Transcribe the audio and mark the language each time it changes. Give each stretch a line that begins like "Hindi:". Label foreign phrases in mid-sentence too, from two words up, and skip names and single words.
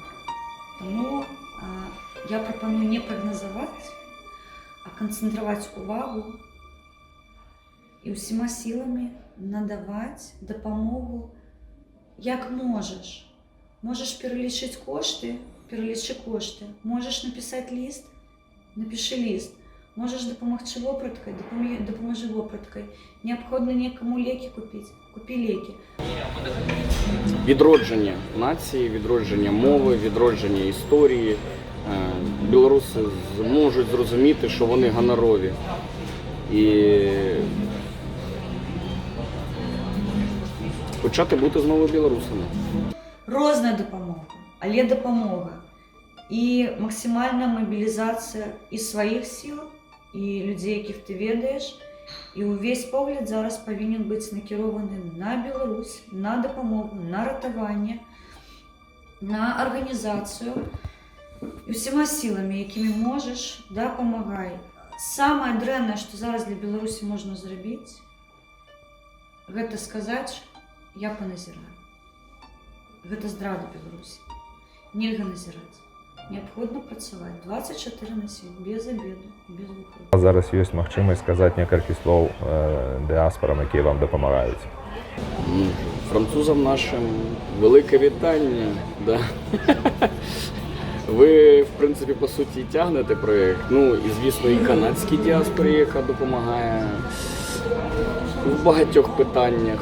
Belarusian: Таму я прапаную не прагназаваць, а канцэнтраваць увагу і ўсіма сіламі надаваць дапамогу як можаш. Можаш пералічыць кошты, пералічы кошты. Можаш напісаць ліст, напішы ліст. Можаш дапамагчы вопраткай, дапамажы вопраткай. Неабходна некаму лекі купіць, купі лекі.
Ukrainian: Відродження нації, відродження мови, відродження історії. Білоруси зможуть зрозуміти, що вони гонорові. І почати бути знову білорусами.
Belarusian: Розна дапамога, але дапамога.
Ukrainian: І максимальна мобілізація і
Belarusian: сваіх сіл,
Ukrainian: і людей, яких ти ведаєш. І увесь погляд зараз повинен бути накерований на Білорусь, на допомогу, на ратування, на організацію. І всіма силами, якими можеш, допомагай.
Belarusian: Саме дрэннае, што зараз для Беларусі можна зрабіць, гэта сказаць, я паназіраю. Гэта здрада Беларусі. Нельга назіраць. Неабходна працаваць 24/7, без обеду, без выходу. Зараз ёсць магчымасць сказаць некалькі слоў дыаспорам, якія вам дапамагаюць.
Ukrainian: Французам нашим велике вітання.
Belarusian: Да.
Ukrainian: Ви, в принципі, по суті, тягнете проєкт. Ну, і, звісно, і канадській діаспорі, яка допомагає в багатьох питаннях.